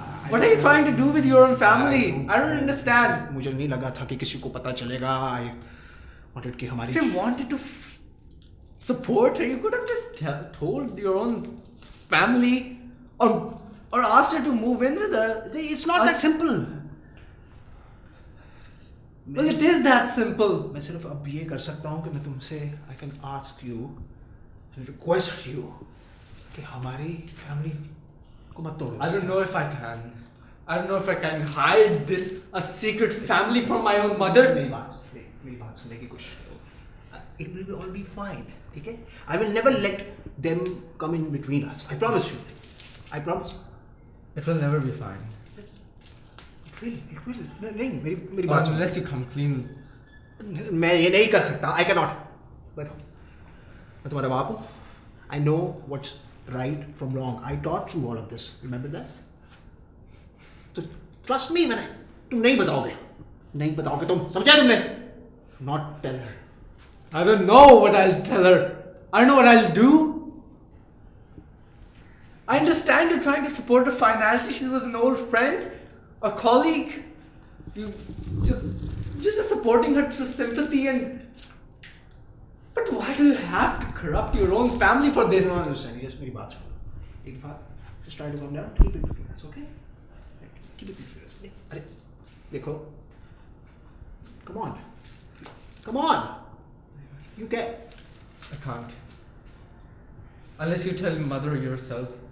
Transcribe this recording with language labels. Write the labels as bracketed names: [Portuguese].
[English] What are you trying to do with your own family? I don't understand. [Hindi] मुझे नहीं लगा था कि किसी को पता चलेगा। [English] I wanted [Hindi] कि हमारी। [English] If you wanted to support her, you could have just told your own family or asked her to move in with her. It's not that simple. Well, it is that simple. [Hindi] मैं सिर्फ अब ये कर सकता हूँ कि मैं तुमसे [English] I can ask you and request you [Hindi] कि हमारी फैमिली को मत तोड़ो। [English] I don't know if I can. I don't know if I can hide this a secret family from my own mother. [Hindi] मेरी बात सुनने की कोशिश करो। [English] It will all be fine, [Hindi] ठीक है? [English] I will never let them come in between us. I promise you. I promise. It will never be fine. It will. [Hindi] नहीं, मेरी बात सुनो। [English] Unless you come clean. [Hindi] मैं ये नहीं कर सकता। [English] I cannot. [Hindi] बताओ, मैं तुम्हारा बाप हूँ। [English] I know what's right from wrong. I taught you all of this. Remember that? [Hindi] तो [English] trust me [Hindi] मैंने। तुम नहीं बताओगे तुम, समझा तुमने? [English] Not tell her. I don't know what I'll tell her. I don't know what I'll do. I understand you're trying to support her financially. She was an old friend, a colleague. You just supporting her through sympathy and. But why do you have to corrupt your own family for this? No, understand. [Hindi] Just मेरी बात सुनो। एक बार [English] just try to calm down. Keep it between us, okay? Keep it between us. [Hindi] अरे देखो, [English] come on. You can. I can't. Unless you tell mother yourself.